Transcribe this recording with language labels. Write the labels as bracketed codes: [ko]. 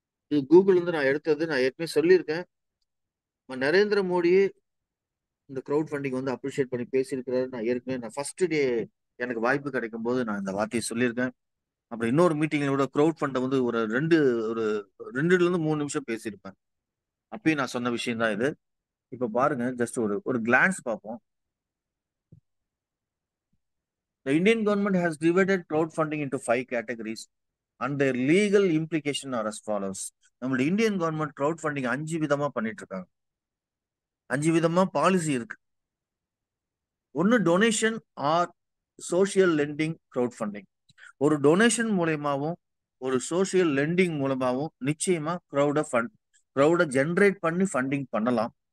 [ta] இது கூகுள் இருந்து நான் எடுத்தது. நான் ஏற்கனவே சொல்லியிருக்கேன். நரேந்திர மோடியே இந்த கிரவுட் ஃபண்டிங் வந்து அப்ரிஷியேட் பண்ணி பேசியிருக்கிறாரு. நான் ஃபர்ஸ்ட் டே எனக்கு வாய்ப்பு கிடைக்கும் போது நான் இந்த வார்த்தையை சொல்லியிருக்கேன். அப்புறம் இன்னொரு மீட்டிங்ல கூட கிரவுட் ஃபண்டை வந்து ஒரு 2 to 3 நிமிஷம் பேசியிருப்பேன். அப்பயும் நான் சொன்ன விஷயம் தான் இது. இப்ப பாருங்க, ஜஸ்ட் ஒரு கிளான்ஸ் பார்ப்போம். [en] The Indian government has divided crowdfunding into 5 categories and their legal implication are as follows. [ta] நம்மளோட இந்தியன் கவர்மெண்ட் கிரவுட் ஃபண்டிங் 5 விதமா பண்ணிட்டு இருக்காங்க. 5 விதமா பாலிசி இருக்கு. ஒன்னு donation R social landing crowd funding. ஒரு டொனேஷன் மூலயமாவும் ஒரு சோசியல் லெண்டிங் மூலமாவும் நிச்சயமா கிரௌட ஜென்ரேட் பண்ணி ஃபண்டிங் பண்ணலாம்.